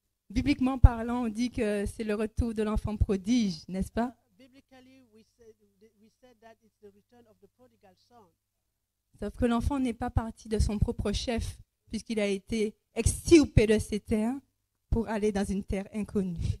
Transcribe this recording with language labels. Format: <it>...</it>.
<fr>Bibliquement parlant, on dit que c'est le retour de l'enfant prodige, n'est-ce pas?</fr> <en>Biblically, we said that it's the return of the prodigal son.</en> <fr>Sauf que l'enfant n'est pas parti de son propre chef, puisqu'il a été extirpé de ses terres pour aller dans une terre inconnue.</fr>